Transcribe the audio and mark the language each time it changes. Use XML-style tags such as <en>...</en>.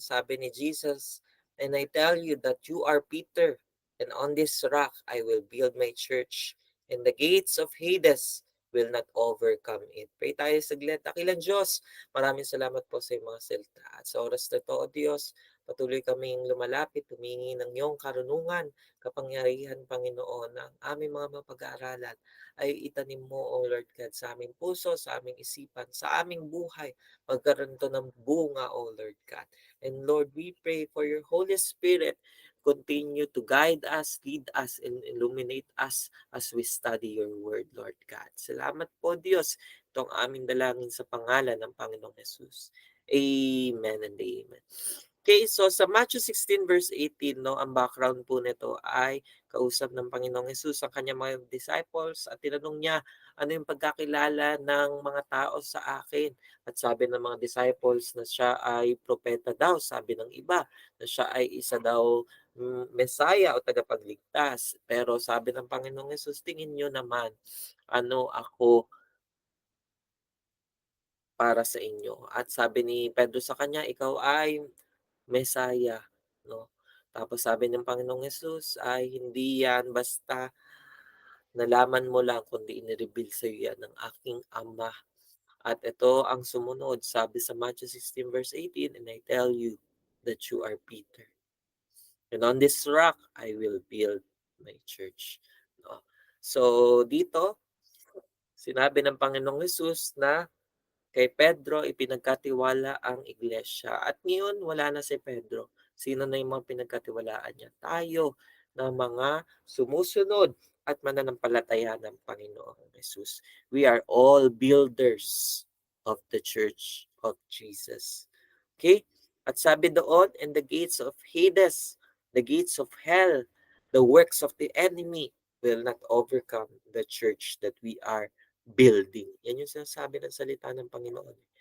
<tl>Sabi ni Jesus,</tl> <en>"And I tell you that you are Peter, and on this rock I will build my church, and the gates of Hades will not overcome it."</en> <tl>Pray tayo saglit. Dakilang Diyos, maraming salamat po sa iyong mga salita. At sa oras na ito, O Diyos, patuloy kaming lumalapit, humingi ng iyong karunungan, kapangyarihan, Panginoon, ng aming mga mapag-aaralan ay itanim mo, O Lord God, sa aming puso, sa aming isipan, sa aming buhay. Magkaroon to ng bunga, O Lord God.</tl> <en>And Lord, we pray for your Holy Spirit continue to guide us, lead us, and illuminate us as we study your word, Lord God.</en> <tl>Salamat po, Diyos. Ito ang aming dalangin sa pangalan ng Panginoong Jesus. Amen and amen. Okay, so sa Matthew 16 verse 18, no, ang background po nito ay kausap ng Panginoong Hesus ang kanyang mga disciples at tinanong niya, ano yung pagkakilala ng mga tao sa akin? At sabi ng mga disciples na siya ay propeta daw, sabi ng iba na siya ay isa daw Messiah o tagapagligtas. Pero sabi ng Panginoong Hesus, tingin nyo naman, ano ako para sa inyo? At sabi ni Pedro sa kanya, ikaw ay Messiah, no? Tapos sabi ng Panginoong Hesus ay hindi yan basta nalaman mo lang kundi inireveal sa iyo yan ng aking Ama. At ito ang sumunod, sabi sa</tl> <en>Matthew 16 verse 18, "And I tell you that you are Peter. And on this rock, I will build my church."</en> <tl>No? So dito, sinabi ng Panginoong Hesus na kay Pedro ipinagkatiwala ang iglesia. At ngayon wala na si Pedro. Sino na yung mga pinagkatiwalaan niya? Tayo na mga sumusunod at mananampalataya ng Panginoong Jesus.</tl> <en>We are all builders of the Church of Jesus. Okay?</en> <tl>At sabi doon,</tl> <en>and the gates of Hades, the gates of hell, the works of the enemy will not overcome the church that we are building.</en> <tl>Yan yung sinasabi ng salita ng Panginoon.</tl>